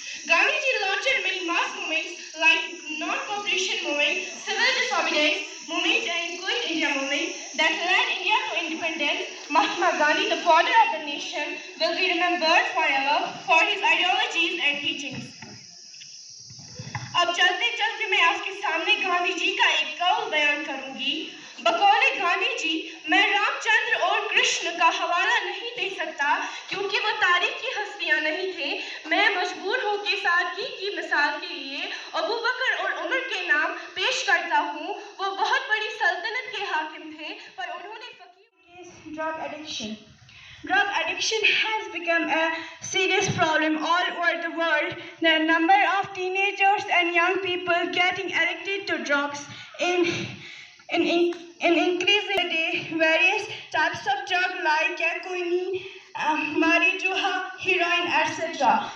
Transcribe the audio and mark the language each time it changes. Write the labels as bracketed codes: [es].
[en] Gandhiji launched many mass movements like non-cooperation movement, civil disobedience movement and Quit India movement that led India to independence. Mahatma Gandhi, the father of the nation, will be remembered forever for his ideologies and teachings. [ur] اب چلتے چلتے میں آپ کے سامنے گاندھی جی کا ایک قول بیان کروں گی. بقول گاندھی جی میں رام چندر اور کرشن کا حوالہ نہیں دے سکتا کیونکہ وہ تاریخی ہستیاں نہیں تھے. میں مجبور ہو کے سادگی کی مثال کے لیے ابو بکر اور عمر کے نام پیش کرتا ہوں. وہ بہت بڑی سلطنت کے حاکم تھے پر انہوں نے [en] Drug addiction. Drug addiction has become a serious problem all over the world. The number of teenagers and young people getting addicted to drugs in increasing day. Various types of drugs like cocaine, marijuana, heroin, etc.